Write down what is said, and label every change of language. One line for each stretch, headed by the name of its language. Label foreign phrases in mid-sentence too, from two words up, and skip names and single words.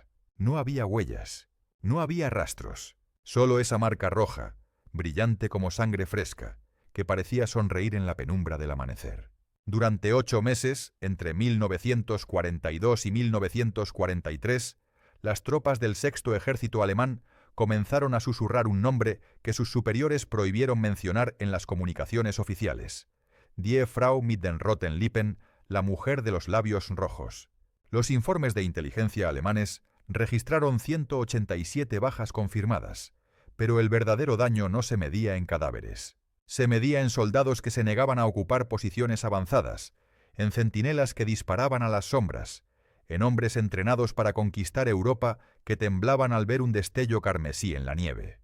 Spanish: No había huellas, no había rastros, solo esa marca roja, brillante como sangre fresca, que parecía sonreír en la penumbra del amanecer. Durante 8 meses, entre 1942 y 1943, las tropas del Sexto Ejército Alemán comenzaron a susurrar un nombre que sus superiores prohibieron mencionar en las comunicaciones oficiales:
German: Die Frau mit den roten Lippen,
Spanish: la mujer de los labios rojos. Los informes de inteligencia alemanes registraron 187 bajas confirmadas, pero el verdadero daño no se medía en cadáveres. Se medía en soldados que se negaban a ocupar posiciones avanzadas, en centinelas que disparaban a las sombras, en hombres entrenados para conquistar Europa que temblaban al ver un destello carmesí en la nieve.